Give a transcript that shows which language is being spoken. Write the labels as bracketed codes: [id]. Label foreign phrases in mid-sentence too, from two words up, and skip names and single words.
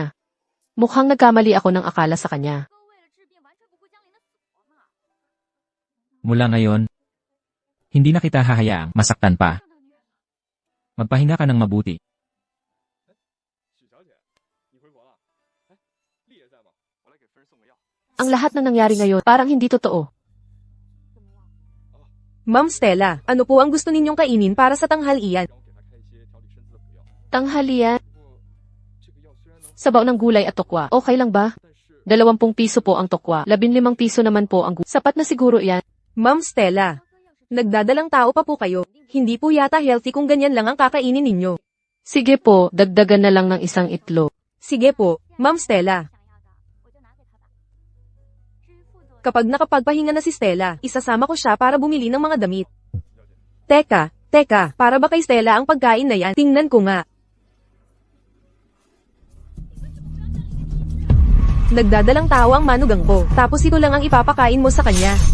[tl] Mukhang nagkamali ako ng akala sa kanya. [zh] 哥为了治病完全不顾江林的死活嘛。 [tl] Mula ngayon, hindi na kita hahayaang masaktan pa. [zh] 看到你， [tl] Magpahinga ka ng mabuti. [zh] 许小姐，你回国了？哎，丽爷在吗？我来给夫人送个药。 [tl] Ang lahat ng nangyari ngayon parang hindi totoo. [zh] 怎么了？ [tl] Ma'am Stella, ano po ang gusto ninyong kainin para sa tanghalian? [zh] 然后给她开一些调理身子的补药。 [tl] Tanghalian, [zh] 不过，这个药虽然能， [tl] sabaw ng gulay at tokwa. Okay lang ba? [zh] 但是 [tl] 20 piso po ang tokwa. 15 piso naman po ang gulay. Sapat na siguro yan. Ma'am Stella, nagdadalang tao pa po kayo. Hindi po yata healthy kung ganyan lang ang kakainin ninyo. Sige po, dagdagan na lang ng isang itlog. Sige po, Ma'am Stella. [zh] 想要的，我就拿给他吧。至于副作用， [tl] Kapag nakapagpahinga na si Stella, isasama ko siya para bumili ng mga damit. Teka, para ba kay Stella ang pagkain na yan? Tingnan ko nga. Nagdadalang tao ang manugang ko, tapos ito lang ang ipapakain mo sa kanya.